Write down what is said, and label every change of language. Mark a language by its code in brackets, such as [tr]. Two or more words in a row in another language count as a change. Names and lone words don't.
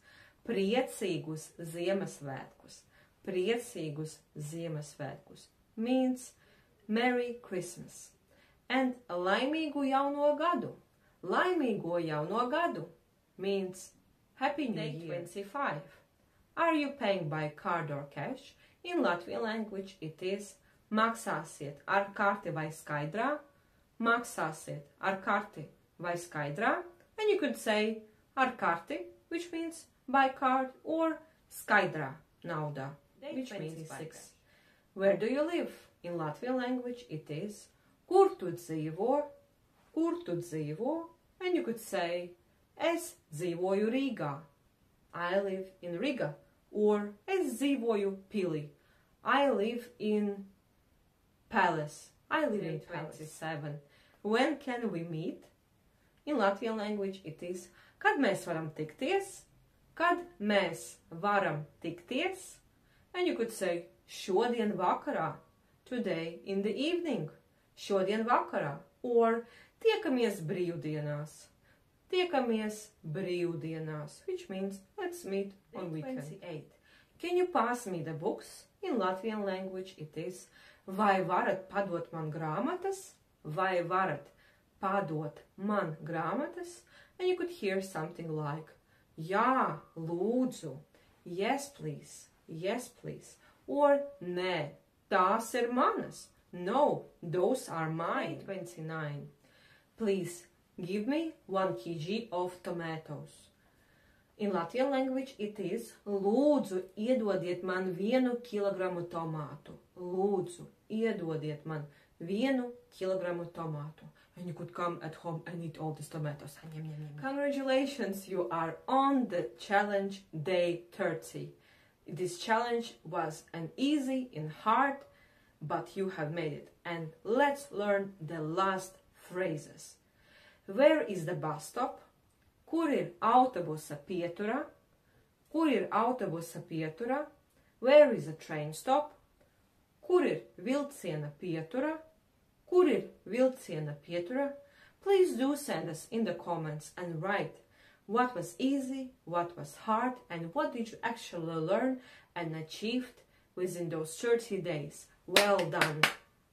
[lv] Priecīgus Ziemassvētkus. Priecīgus Ziemassvētkus [en] means Merry Christmas. [lv] And laimīgu jauno gadu. Laimīgo jauno gadu [en] means Happy New Year. [lv] 25. [en] Are you paying by card or cash? In Latvian language it is [lv] maksāsiet ar karti vai skaidrā. Maksāsiet ar karti vai skaidrā. [en] And you could say [lv] ar karti, [en] which means by card, or [lv] skaidrā naudā, [en] which means 6. Where do you live? In Latvian language it is [lv] kur tu dzīvo, kur tu dzīvo, [en] and you could say [lv] es dzīvoju Rīgā. [en] I live in Riga. Or [lv] es dzīvoju pilī. [en] I live in palace. I live in 27. When can we meet? In Latvian language it is [lv] kad mēs varam tikties. Kad mēs varam tikties. [en] And you could say [lv] šodien vakarā. [en] Today in the evening. [lv] Šodien vakarā. Or tiekamies brīvdienās. Tiekamies brīvdienās, [en] which means let's meet on weekend. 28. Can you pass me the books? In Latvian language it is [lv] vai varat padot man grāmatas? Vai varat padot man grāmatas? [en] And you could hear something like [lv] jā, lūdzu. [en] Yes, please. Yes, please. Or [lv] nē, tās ir manas. [en] No, those are mine. 29. Please give me 1 kg of tomatoes. In Latvian language it is [lv] lūdzu iedodiet man 1 kilogramu tomātu. Lūdzu iedodiet man 1 kilogramu tomātu. [en] And you could come at home and eat all these tomatoes. Congratulations, you are on the challenge day 30. This challenge was an easy and hard, but you have made it. And let's learn the last phrases. Where is the bus stop? [lv] Kur ir autobusa pietura? Kur ir autobusa pietura? [en] Where is the train stop? [lv] Kur ir vilciena pietura? Kur ir vilciena pietura? [en] Please do send us in the comments and write what was easy, what was hard, and what did you actually learn and achieved within those 30 days. Well done!